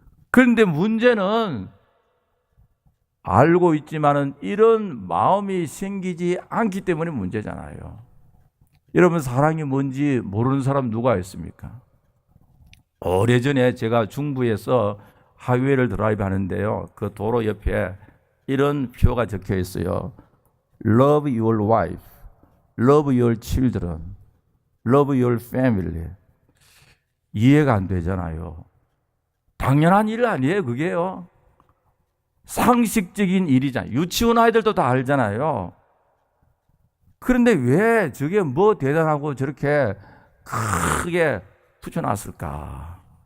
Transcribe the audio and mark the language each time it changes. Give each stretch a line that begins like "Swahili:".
Korean: 그런데 문제는 알고 있지만은 이런 마음이 생기지 않기 때문에 문제잖아요. 여러분, 사랑이 뭔지 모르는 사람 누가 있습니까? 오래전에 제가 중부에서 하이웨이를 드라이브 하는데요. 그 도로 옆에 이런 표가 적혀 있어요.
English: Love your wife, love your children, love your family.
Korean: 이해가 안 되잖아요. 당연한 일 아니에요, 그게요. 상식적인 일이잖아요. 유치원 아이들도 다 알잖아요. 그런데 왜 저게 뭐 대단하고 저렇게 크게 붙여놨을까?